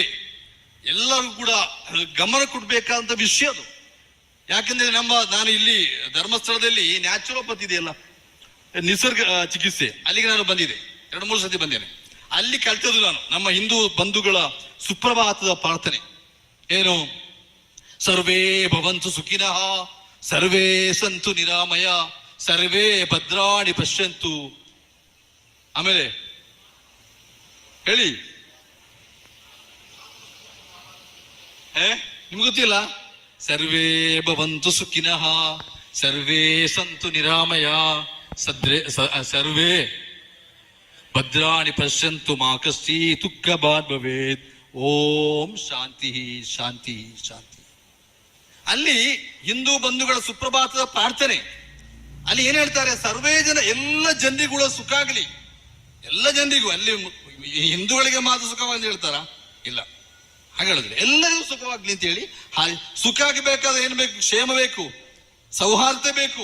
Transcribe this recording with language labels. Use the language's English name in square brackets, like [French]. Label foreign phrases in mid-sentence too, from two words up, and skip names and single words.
[Kannada] ಎಲ್ಲರೂ ಕೂಡ ಗಮನ ಕೊಡ್ಬೇಕಾದಂತ ವಿಷಯ ಅದು. ಯಾಕಂದ್ರೆ ನಾನು ಇಲ್ಲಿ ಧರ್ಮಸ್ಥಳದಲ್ಲಿ ನ್ಯಾಚುರೋಪತಿ ಇದೆಯಲ್ಲ, ನಿಸರ್ಗ ಚಿಕಿತ್ಸೆ, ಅಲ್ಲಿಗೆ ನಾನು ಬಂದಿದ್ದೆ, 2-3 ಸತಿ ಬಂದೇನೆ. ಅಲ್ಲಿ ಕಲ್ತದ್ದು ನಾನು ನಮ್ಮ ಹಿಂದೂ ಬಂಧುಗಳ ಸುಪ್ರಭಾತದ ಪ್ರಾರ್ಥನೆ ಏನು, [Sanskrit] ಸರ್ವೇ ಭವಂತು ಸುಖಿನಃ, ಸರ್ವೇ ಸಂತು ನಿರಾಮಯ, ಸರ್ವೇ ಭದ್ರಾಣಿ ಪಶ್ಯಂತು. [Kannada] ಆಮೇಲೆ ಹೇಳಿ, ನಿಮ್ಗೆ ಗೊತ್ತಿಲ್ಲ? [Sanskrit] ಸರ್ವೇ ಭವಂತು ಸುಖಿನಃ, ಸರ್ವೇ ಸಂತು ನಿರಾಮಯ, ಸರ್ವೇ ಭದ್ರಾಣಿ ಪಶ್ಯಂತು ಮಾ ಕಶ್ಚಿತ್ ದುಃಖಭಾಗ್ ಭವೇತ್. ಓಂ ಶಾಂತಿ ಶಾಂತಿ ಶಾಂತಿ. [Kannada] ಅಲ್ಲಿ ಹಿಂದೂ ಬಂಧುಗಳ ಸುಪ್ರಭಾತದ ಪ್ರಾರ್ಥನೆ, ಅಲ್ಲಿ ಏನ್ ಹೇಳ್ತಾರೆ? [Sanskrit] ಸರ್ವೇ ಜನ, [Kannada] ಎಲ್ಲ ಜನರಿಗೂ ಸುಖ ಆಗಲಿ, ಎಲ್ಲ ಜನರಿಗೂ. ಅಲ್ಲಿ ಹಿಂದೂಗಳಿಗೆ ಮಾತ್ರ ಸುಖವಾಗಿ ಹೇಳ್ತಾರ? ಇಲ್ಲ, ಹಾಗೆ ಹೇಳಿದ್ರೆ ಎಲ್ಲರಿಗೂ ಸುಖವಾಗ್ಲಿ ಅಂತ ಹೇಳಿ. ಸುಖ ಆಗಬೇಕಾದ್ರೆ ಏನು ಬೇಕು? ಕ್ಷೇಮ ಬೇಕು, ಸೌಹಾರ್ದ ಬೇಕು.